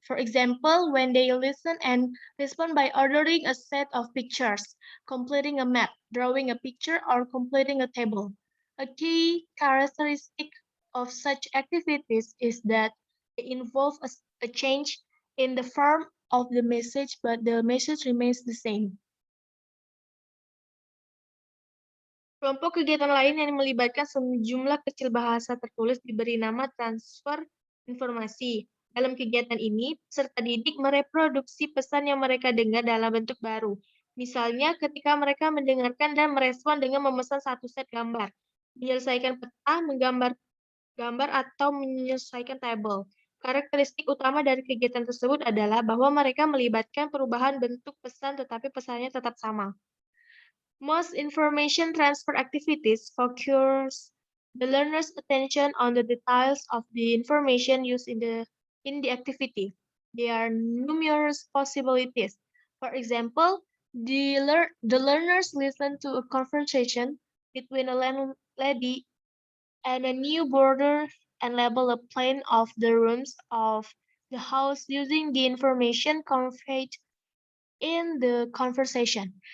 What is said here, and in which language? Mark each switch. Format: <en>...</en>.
<en>For example, when they listen and respond by ordering a set of pictures, completing a map, drawing a picture, or completing a table. A key characteristic of such activities is that they involve a change in the form of the message, but the message remains the same.</en> <id>Kelompok kegiatan lain yang melibatkan sejumlah kecil bahasa tertulis diberi nama transfer informasi. Dalam kegiatan ini, peserta didik mereproduksi pesan yang mereka dengar dalam bentuk baru. Misalnya, ketika mereka mendengarkan dan merespon dengan memesan satu set gambar, menyelesaikan peta, menggambar gambar, atau menyelesaikan tabel. Karakteristik utama dari kegiatan tersebut adalah bahwa mereka melibatkan perubahan bentuk pesan, tetapi pesannya tetap sama.</id> <en>Most information transfer activities focus the learner's attention on the details of the information used in the activity. There are numerous possibilities. For example, the learners listen to a conversation between a landlady and a new boarder and label a plan of the rooms of the house using the information conveyed in the conversation.</en>